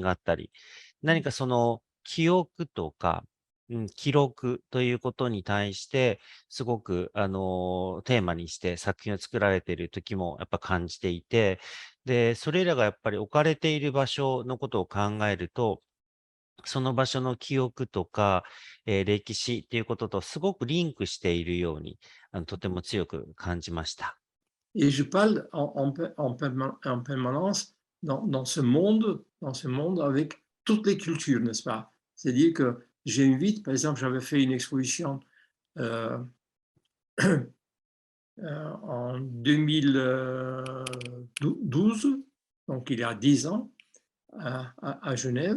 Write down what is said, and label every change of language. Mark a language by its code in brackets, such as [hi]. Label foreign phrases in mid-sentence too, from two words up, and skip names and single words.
[ja] があったり、何かその記憶とか、記録ということに対して、すごく、テーマにして作品を作られている時もやっぱ感じていて、で、それらがやっぱり置かれている場所のことを考えると、その場所の記憶とか、歴史っていうこととすごくリンクしているように、とても強く感じました。 [fr] Et je parle en permanence dans ce monde avec toutes les cultures, n'est-ce pas? C'est-à-dire que j'invite, par exemple, j'avais fait une exposition euh, en 2012, donc il y a 10 ans, à Genève.